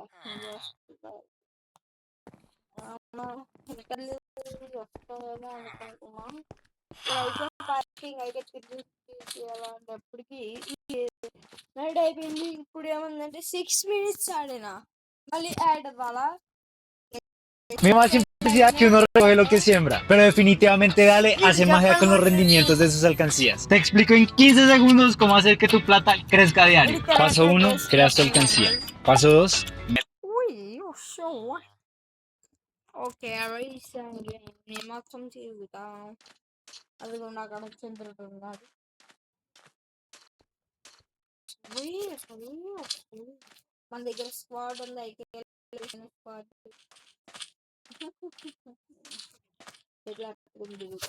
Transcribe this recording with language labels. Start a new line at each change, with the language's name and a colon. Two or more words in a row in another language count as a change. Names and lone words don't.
Telugu: వీడియో వస్తుందా వస్తుందేమో అనుకుంటున్నా. అయితే పార్కింగ్ అయితే తిరిగి నైట్ అయిపోయింది. ఇప్పుడు ఏముందంటే 6 minutes ఆడినా మళ్ళీ యాడ్ అవ్వాలా?
Spanish: Mi más simpatía que uno recoge lo que siembra, pero definitivamente Dale hace magia con los rendimientos de sus alcancías. Te explico en 15 segundos cómo hacer que tu plata crezca a diario. Paso 1, creas tu alcancía. Paso 2, uy, show.
English: okay recently
Telugu: నేను మొత్తం తిరుగుతా. అది కూడా అక్కడ చంద్రుడున్నాడు. మన దగ్గర స్క్వాడ్ ఉంది, అయితే స్క్వాడ్ దిగుతా.